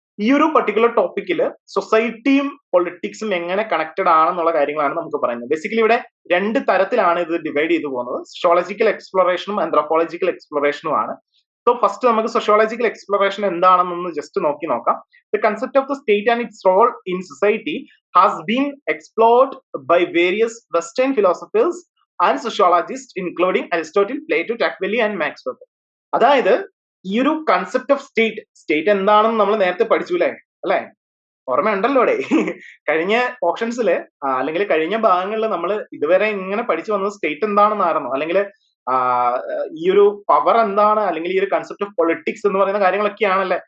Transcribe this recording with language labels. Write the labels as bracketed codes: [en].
[ml] ഈ ഒരു പർട്ടിക്കുലർ ടോപ്പിക്കിൽ സൊസൈറ്റിയും പൊളിറ്റിക്സും എങ്ങനെ കണക്റ്റഡ് ആണെന്നുള്ള കാര്യങ്ങളാണ് നമുക്ക് പറയുന്നത്. ബേസിക്കലി ഇവിടെ രണ്ട് തരത്തിലാണ് ഇത് ഡിവൈഡ് ചെയ്തു പോകുന്നത്. സോഷ്യോളജിക്കൽ എക്സ്പ്ലോറേഷനും ആന്ത്രോപോളജിക്കൽ എക്സ്പ്ലോറേഷനും ആണ്. സോ ഫസ്റ്റ് നമുക്ക് സോഷ്യോളജിക്കൽ എക്സ്പ്ലോറേഷൻ എന്താണെന്നൊന്ന് ജസ്റ്റ് നോക്കാം. [en] The concept of the state and its role in society has been explored by various Western philosophers and sociologists, including Aristotle, Plato, Tocqueville and Max Weber. [ml] അതായത് ഈ ഒരു concept of state എന്താണെന്ന് നമ്മൾ നേരത്തെ പഠിച്ചു അല്ലേ? ഓർമ്മയുണ്ടല്ലോ അവിടെ. കഴിഞ്ഞ ഓപ്ഷൻസിൽ അല്ലെങ്കിൽ കഴിഞ്ഞ ഭാഗങ്ങളിൽ നമ്മൾ ഇതുവരെ ഇങ്ങനെ പഠിച്ചു വന്നത് സ്റ്റേറ്റ് എന്താണെന്നായിരുന്നു, അല്ലെങ്കിൽ ഈ ഒരു പവർ എന്താണ്, അല്ലെങ്കിൽ ഈ ഒരു കൺസെപ്റ്റ് ഓഫ് പൊളിറ്റിക്സ് എന്ന് പറയുന്ന കാര്യങ്ങളൊക്കെയാണല്ലേ.